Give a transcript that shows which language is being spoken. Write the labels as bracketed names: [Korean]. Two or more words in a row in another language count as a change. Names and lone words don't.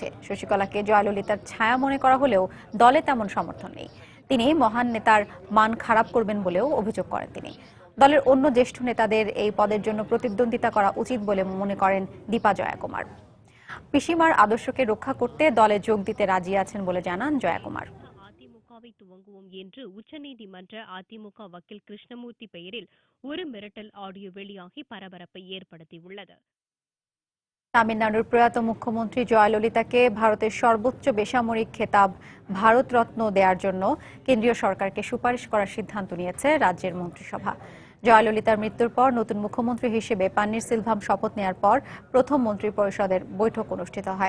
[Bangla] শশীকলাকে জয়ললিতার ছায়া মনে করা হলেও দলে তেমন সমর্থন নেই। তিনি মহান নেতার মান খারাপ করবেন বলেও অভিযোগ করেন তিনি। দলের অন্য জ্যেষ্ঠ নেতাদের এই পদের জন্য প্রতিদ্বন্দ্বিতা করা উচিত বলে মনে করেন দীপা জয়াকুমার। পিসিমার আদর্শকে রক্ষা করতে দলে যোগ দিতে রাজি আছেন বলে জানান জয়াকুমার। [Tamil] துவங்குவோம் என்று உச்சநீதிமன்ற அதிமுக வக்கீல் கிருஷ்ணமூர்த்தி பெயரில் ஒரு மிரட்டல் ஆடியோ வெளியாகி பரபரப்பை ஏற்படுத்தியுள்ளது। [Bangla] তামিলনাড়ুর প্রয়াত মুখ্যমন্ত্রী জয়ললিতাকে ভারতের সর্বোচ্চ বেসামরিক খেতাব ভারত রত্ন দেওয়ার জন্য কেন্দ্রীয় সরকারকে সুপারিশ করার সিদ্ধান্ত নিয়েছে রাজ্যের মন্ত্রিসভা। জয়ললিতার মৃত্যুর পর নতুন মুখ্যমন্ত্রী হিসেবে পান্নিরসেলভাম শপথ নেওয়ার পর প্রথম মন্ত্রী পরিষদের বৈঠক অনুষ্ঠিত হয়।